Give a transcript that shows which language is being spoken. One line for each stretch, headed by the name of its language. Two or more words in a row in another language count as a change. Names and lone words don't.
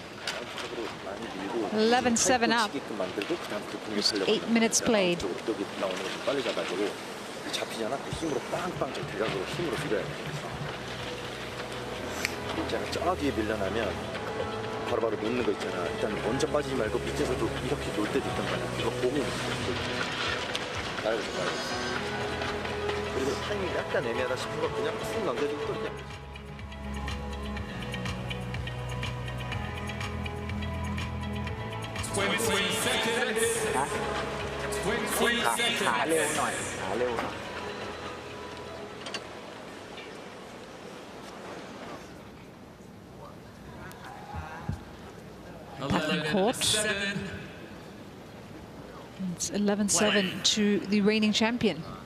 English: 11-7 up. Just 8 minutes played.
Korean: 바로바로 놓는 거 있잖아. 일단 먼저 빠지지 말고 밑에서도 이렇게 놓을 때도 있단 말이야. 이거 보면 알겠어. 그리고 타이밍이 약간 애매하다 싶은 거 그냥 툭 넘겨주고 또 그냥. 아?
Thai: เร็วหน่อย
English: Court. It's 11-7 to the reigning champion.